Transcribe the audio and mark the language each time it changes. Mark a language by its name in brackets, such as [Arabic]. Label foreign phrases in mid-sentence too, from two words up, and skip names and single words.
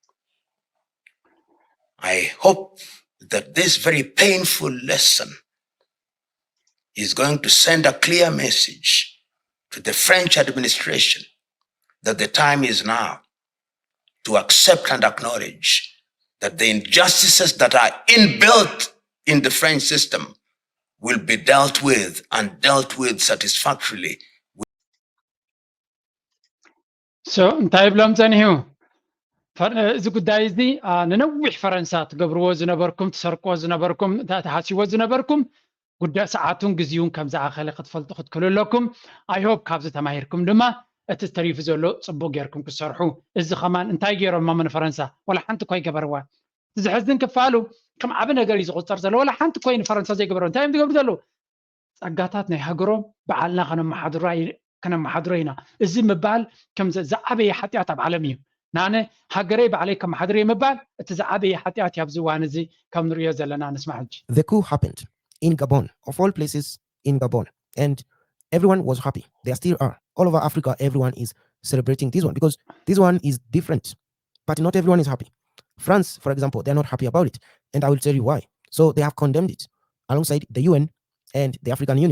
[English] I hope that this very painful lesson is going to send a clear message to the French administration that the time is now to accept and acknowledge that the injustices that are inbuilt in the French system will be dealt with and dealt with satisfactorily. So, [Tigrinya] እንታይ ብሎም ፀኒሑ እዚ ጉዳይ እዚ ንነዊሕ ፈረንሳ ትገብርዎ ዝነበርኩም ትሰርቅዎ ዝነበርኩም ተሓሲቦ ዝነበርኩም ጉዳይ ሰዓቱን ግዜውን ከም ዝኣኸለ ክትፈልጡ ክትክልለኩም ኣይሆፕ ካብዚ ተማሂርኩም ድማ እቲ ተሪፉ ዘሎ ፅቡቅ ጌርኩም ክሰርሑ እዚ ኸማን እንታይ ገይሮም ማመን ፈረንሳ ወላ ሓንቲ ኮይ ገበርዋ ዝሕዝን ክፋሉ ከም ዓብ ነገር እዩ ዝቁፀር ዘሎ ወላ ሓንቲ ኮይ ንፈረንሳ ዘይገበሮ እንታይ እዮም ዝገብሩ ዘለዉ ፀጋታት ናይ ሃገሮም በዓልና ከነመሓድሮ ኢና እዚ ምባል ከም ዝዓበየ ሓጢኣት ኣብ ዓለም እዩ ናነ ሃገረይ ባዕለይ ከም ሓድረይ ምባል እቲ ዝዓበየ ሓጢኣት ኣብዚ እዋን እዚ ከም ንሪኦ ዘለና ንስማዕ ሕጂ [English] The coup happened in Gabon, of all places in Gabon, and everyone was happy. They still are. All over Africa, everyone is celebrating this one because this one is different. But not everyone is happy. France, for example, they're not happy about it. And I will tell you why. So they have condemned it alongside the UN and the African Union.